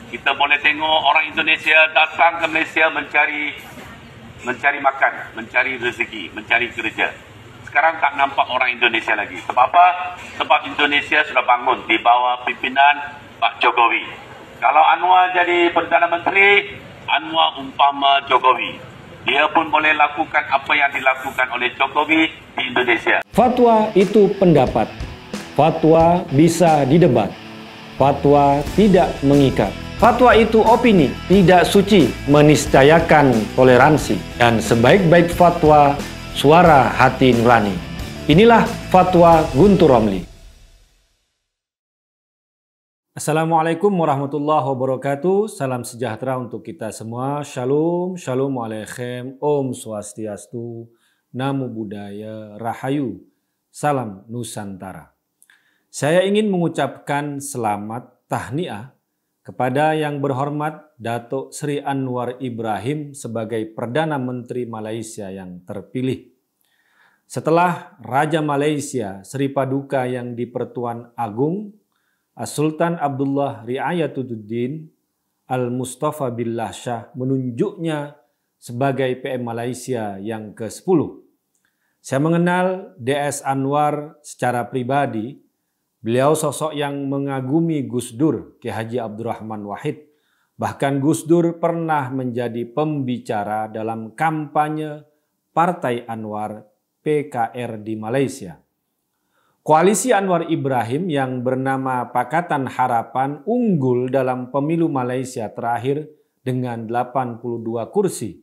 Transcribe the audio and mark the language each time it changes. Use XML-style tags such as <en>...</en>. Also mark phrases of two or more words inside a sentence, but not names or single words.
<ms>Kita boleh tengok orang Indonesia datang ke Malaysia mencari makan, mencari rezeki, mencari kerja. Sekarang tak nampak orang Indonesia lagi. Sebab apa? Sebab Indonesia sudah bangun di bawah pimpinan Pak Jokowi. Kalau Anwar jadi Perdana Menteri, Anwar umpama Jokowi. Dia pun boleh lakukan apa yang dilakukan oleh Jokowi di Indonesia.</ms> <id>Fatwa itu pendapat. Fatwa bisa didebat. Fatwa tidak mengikat. Fatwa itu opini, tidak suci, meniscayakan toleransi. Dan sebaik-baik fatwa, suara hati nurani. Inilah Fatwa Guntur Romli.</id> <ar>Assalamualaikum warahmatullahi wabarakatuh.</ar> <id>Salam sejahtera untuk kita semua.</id> <he>Shalom, shalom aleichem,</he> <sa>om swastiastu,</sa> <pi>namo buddhaya,</pi> <id>rahayu, salam Nusantara. Saya ingin mengucapkan selamat tahniah kepada yang berhormat Datuk Seri Anwar Ibrahim sebagai Perdana Menteri Malaysia yang terpilih. Setelah Raja Malaysia Seri Paduka yang di-Pertuan Agong Sultan Abdullah Riayatuddin Al-Mustafa Billah Shah menunjuknya sebagai PM Malaysia yang ke-10. Saya mengenal DS Anwar secara pribadi. Beliau sosok yang mengagumi Gus Dur, Ki Haji Abdurrahman Wahid. Bahkan Gus Dur pernah menjadi pembicara dalam kampanye Partai Anwar PKR di Malaysia. Koalisi Anwar Ibrahim yang bernama Pakatan Harapan unggul dalam pemilu Malaysia terakhir dengan 82 kursi.</id>